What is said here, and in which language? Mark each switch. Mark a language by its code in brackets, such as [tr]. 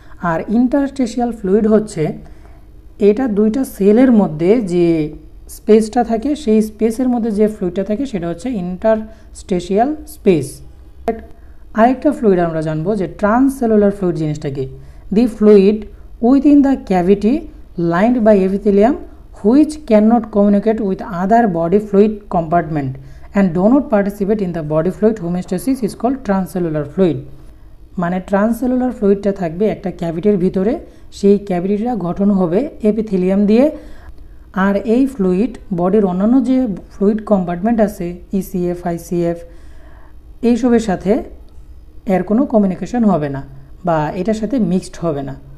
[bn] আর interstitial fluid হচ্ছে এটা দুইটা সেলের মধ্যে যে স্পেসটা থাকে, সেই স্পেসের মধ্যে যে ফ্লুইডটা থাকে সেটা হচ্ছে ইন্টারস্টেশিয়াল স্পেস। আরেকটা ফ্লুইড আমরা জানবো যে ট্রান্সসেলুলার ফ্লুইড জিনিসটা কি, [en] The fluid within the cavity lined by epithelium which cannot communicate with other body fluid compartment and do not participate in the body fluid homeostasis is called transcellular fluid. [bn] মানে ট্রান্সসেলুলার ফ্লুইডটা থাকবে একটা ক্যাভিটির ভিতরে, সেই ক্যাভিটিটা গঠন হবে এপিথেলিয়াম দিয়ে, আর এই ফ্লুইড বডির অন্যান্য যে ফ্লুইড কম্পার্টমেন্ট আছে ইসিএফ, আইসিএফ, এইসবের সাথে এর কোনো কমিউনিকেশন হবে না বা এটার সাথে মিক্সড হবে না।